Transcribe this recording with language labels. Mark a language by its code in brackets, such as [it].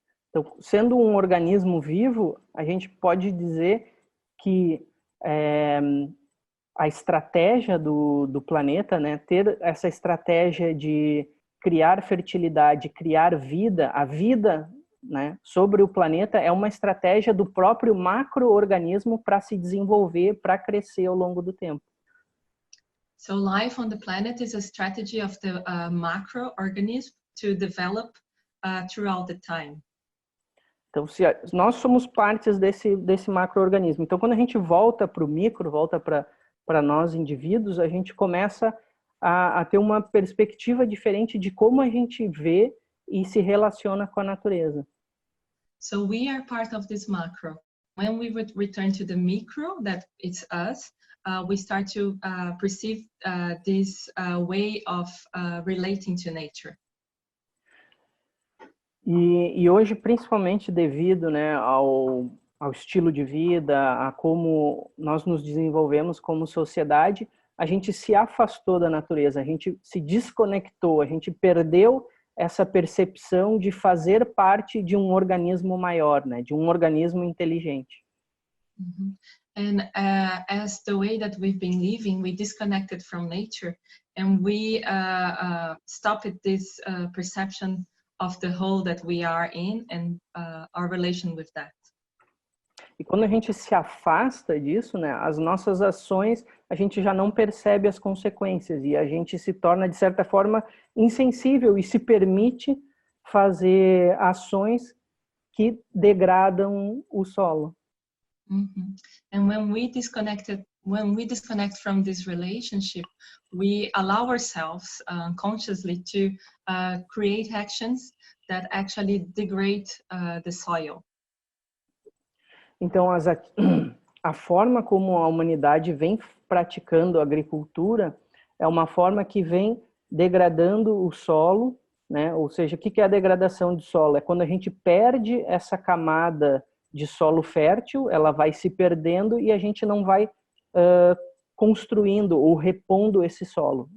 [pt] Então, sendo um organismo vivo, a gente pode dizer que a estratégia do planeta, né, ter essa estratégia de criar fertilidade, criar vida, a vida, né, sobre o planeta é uma estratégia do próprio macro-organismo para se desenvolver, para crescer ao longo do tempo. [en] So life on the planet is a strategy of the macroorganism to develop throughout the time. [pt] Então, se nós somos partes desse macro-organismo. Então, quando a gente volta para o micro, volta para nós indivíduos, a gente começa a ter uma perspectiva diferente de como a gente vê e se relaciona com a natureza. [en] So we are part of this macro. When we return to the micro, that it's us, we start to perceive this way of relating to nature. [pt] E hoje, principalmente devido, né, ao estilo de vida, a como nós nos desenvolvemos como sociedade, a gente se afastou da natureza, a gente se desconectou, a gente perdeu essa percepção de fazer parte de um organismo maior, né, de um organismo inteligente. Mm-hmm. [en] And as the way that we've been living, we disconnected from nature, and we stopped this perception of the whole that we are in and our relation with that. [pt] E quando a gente se afasta disso, né, as nossas ações, a gente já não percebe as consequências e a gente se torna, de certa forma, insensível e se permite fazer ações que degradam o solo. [en] And when we disconnect from this relationship, we allow ourselves consciously to create actions that actually degrade the soil. [pt] Então, a forma como a humanidade vem praticando a agricultura é uma forma que vem degradando o solo, né? Ou seja, o que é a degradação de solo? É quando a gente perde essa camada de solo fértil, ela vai se perdendo e a gente não vai construindo ou repondo esse solo.